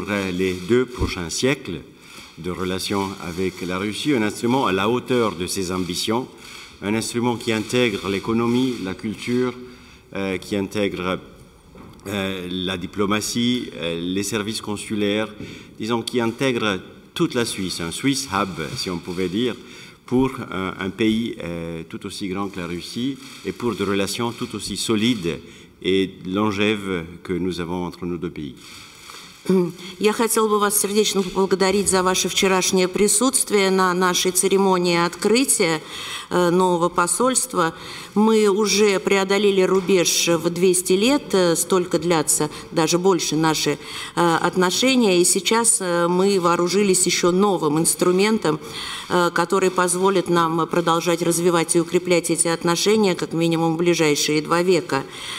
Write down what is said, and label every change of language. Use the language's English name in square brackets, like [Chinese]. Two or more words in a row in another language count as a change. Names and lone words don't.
[French] les 2 prochains siècles de relations avec la Russie, un instrument à la hauteur de ses ambitions, un instrument qui intègre l'économie, la culture, qui intègre la diplomatie, les services consulaires, disons, qui intègre toute la Suisse, un [English] Swiss Hub, [French] si on pouvait dire, pour un pays tout aussi grand que la Russie et pour des relations tout aussi solides et longèves que nous avons entre nos 2 pays. [Russian] Я хотела бы вас сердечно поблагодарить за ваше вчерашнее присутствие на нашей церемонии открытия нового посольства. Мы уже преодолели рубеж в 200 лет, столько длятся, даже больше наши отношения, и сейчас мы вооружились еще новым инструментом, который позволит нам продолжать развивать и укреплять эти отношения как минимум в ближайшие 2 века.